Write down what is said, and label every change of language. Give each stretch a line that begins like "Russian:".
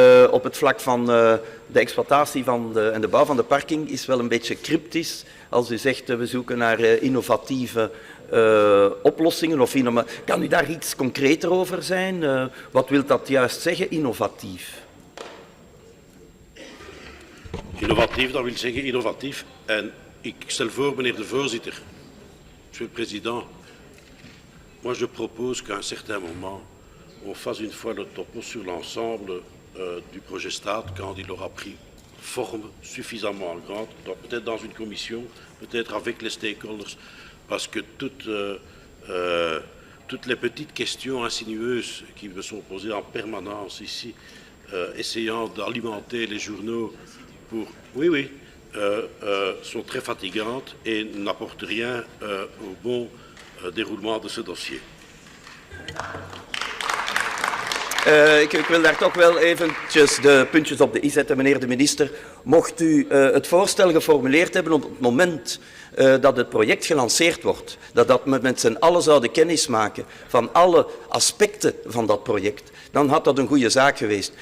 Dutch: Op het vlak van de exploitatie en de bouw van de parking is wel een beetje cryptisch. Als u zegt we zoeken naar innovatieve oplossingen. Kan u daar iets concreter over zijn? Wat wil dat juist zeggen, innovatief? Innovatief, dat wil zeggen innovatief. En ik stel voor, meneer de voorzitter,
French: monsieur le président, moi je propose qu'à un certain moment, on fasse une fois le topo sur l'ensemble du projet Stade quand il aura pris forme suffisamment grande, peut-être dans une commission, peut-être avec les stakeholders, parce que toutes les petites questions insinueuses qui me sont posées en permanence ici, essayant d'alimenter les journaux pour... Oui, sont très fatigantes et n'apportent rien au bon déroulement de ce dossier.
Dutch: Ik wil daar toch wel eventjes de puntjes op de i zetten, meneer de minister. Mocht u het voorstel geformuleerd hebben op het moment dat het project gelanceerd wordt, dat we met z'n allen zouden kennis maken van alle aspecten van dat project, dan had dat een goede zaak geweest.